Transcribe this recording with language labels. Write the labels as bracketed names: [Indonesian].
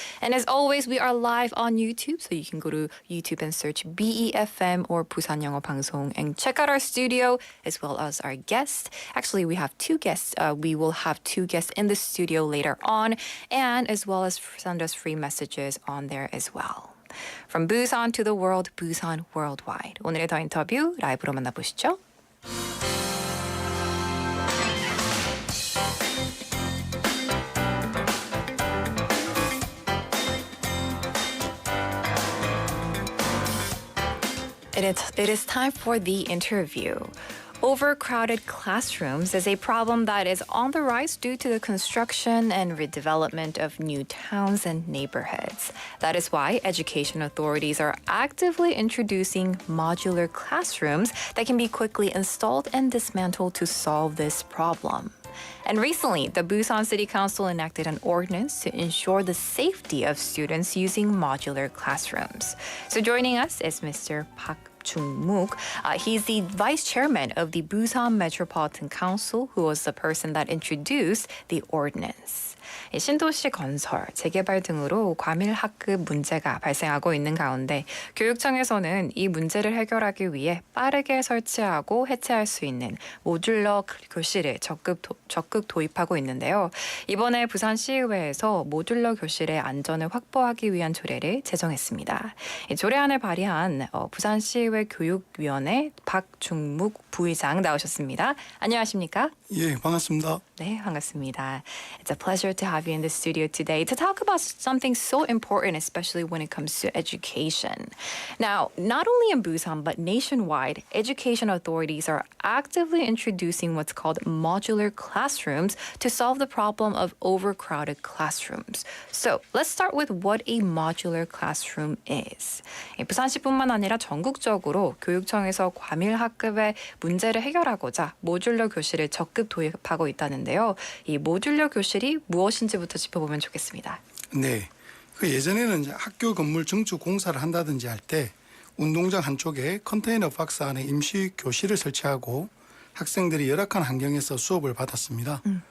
[English] And as always, we are live on YouTube, so you can go to YouTube and search BEFM or 부산영어방송 and check out our studio as well as our guests. Actually, we have two guests. We will have two guests in the studio later on, and as well as send us free messages on there as well. From Busan to the world, Busan Worldwide. [Korean] 오늘의 더 인터뷰 라이브로 만나보시죠. [English] It is time for the interview. Overcrowded classrooms is a problem that is on the rise due to the construction and redevelopment of new towns and neighborhoods. That is why education authorities are actively introducing modular classrooms that can be quickly installed and dismantled to solve this problem. And recently, the Busan City Council enacted an ordinance to ensure the safety of students using modular classrooms. So joining us is Mr. Park Jung-mook. He's the vice chairman of the Busan Metropolitan Council, who was the person that introduced the ordinance. [Korean] 신도시 건설, 재개발 등으로 과밀학급 문제가 발생하고 있는 가운데 교육청에서는 이 문제를 해결하기 위해 빠르게 설치하고 해체할 수 있는 모듈러 교실을 적극 도입하고 있는데요. 이번에 부산시의회에서 모듈러 교실의 안전을 확보하기 위한 조례를 제정했습니다. 이 조례안을 발의한 부산시의회 교육위원회 박중묵 부의장 나오셨습니다. 안녕하십니까? 예, 반갑습니다. 네, 반갑습니다. [English] It's a pleasure to have you in the studio today to talk about something so important, especially when it comes to education. Now, not only in Busan, but nationwide, education authorities are actively introducing what's called modular classrooms to solve the problem of overcrowded classrooms. So, let's start with what a modular classroom is. [Korean] 부산시뿐만 아니라 전국적으로 교육청에서 과밀학급의 문제를 해결하고자 모듈러 교실을 적극 도입하고 있다는데요. 이 모듈러 교실이 무엇인지부터 짚어보면 좋겠습니다. 네, 예전에는 이제 학교 건물 증축 공사를 한다든지 할 때 운동장 한쪽에 컨테이너 박스 안에 임시 교실을 설치하고 학생들이 열악한 환경에서 수업을 받았습니다.